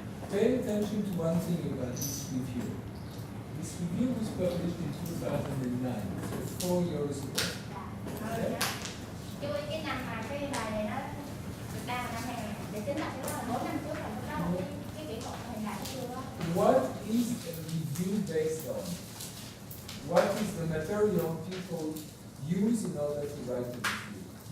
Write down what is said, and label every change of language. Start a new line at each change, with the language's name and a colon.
English: pay attention to one thing about this review. This review was published in 2009, so 4 years ago. Okay?
Vietnamese: Chú ý cái năm mà cái bài này nó được ra là năm này để tính là cái đó là 4 năm trước là lúc đó là cái kỹ thuật hiện đại chưa á.
English: What is a review based on? What is the material people use in order to write a review?